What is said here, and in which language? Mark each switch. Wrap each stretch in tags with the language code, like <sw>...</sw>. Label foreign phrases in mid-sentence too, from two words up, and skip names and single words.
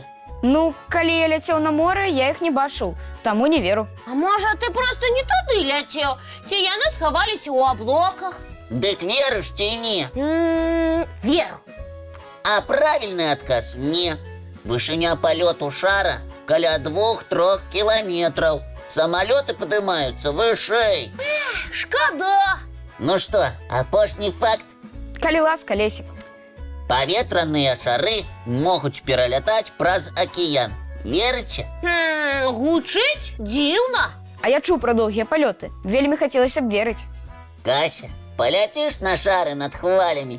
<be>Ну, калі я ляцеў на море, я іх не бачыў, таму не веру. А можа, ты проста не туды ляцеў? Ці яны схаваліся ў аблоках? Дык верыш ці не? Веру. А правільны адказ не. Вышыня палёту шара каля 2-3 кіламетраў.</be> <ru>Самолеты поднимаются выше.</ru> <be>Шкода.</be> <ru>Ну что,</ru> <be>апошні факт. Калі ласка, Лесик. Паветраныя шары могуць пералятаць праз акіян. Верыце? Гучыць дзіўна. А я чуў пра доўгія палёты. Вельмі хацелася б верыць. Кася, паляціш на шары над хвалямі?</be>